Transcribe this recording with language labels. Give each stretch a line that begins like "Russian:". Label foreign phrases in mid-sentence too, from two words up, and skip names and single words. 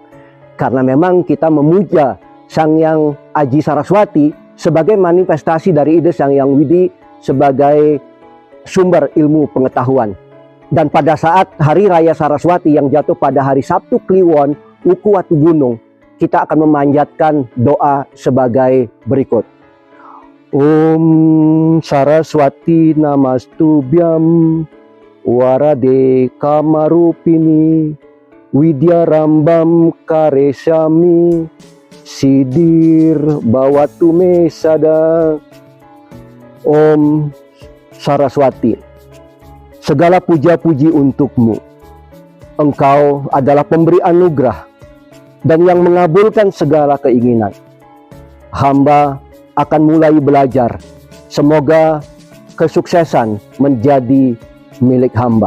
Indonesian: Karena memang kita memuja Sang Hyang Aji Saraswati sebagai manifestasi dari Ide Sang Hyang Widi sebagai sumber ilmu pengetahuan. Dan pada saat Hari Raya Saraswati yang jatuh pada hari Sabtu Kliwon, Uku Watu Gunung, kita akan memanjatkan doa sebagai berikut.
Sanskrit: ॐ सरस्वति नमस्तुभ्यं वरदे कामरूपिणि विद्यारम्भं करिष्यामि सिद्धिर्भवतु मे सदा. ॐ सरस्वति,
Indonesian: segala puja-puji untukmu. Engkau adalah pemberi anugerah dan yang mengabulkan segala keinginan. Hamba akan mulai belajar. Semoga kesuksesan menjadi milik hamba.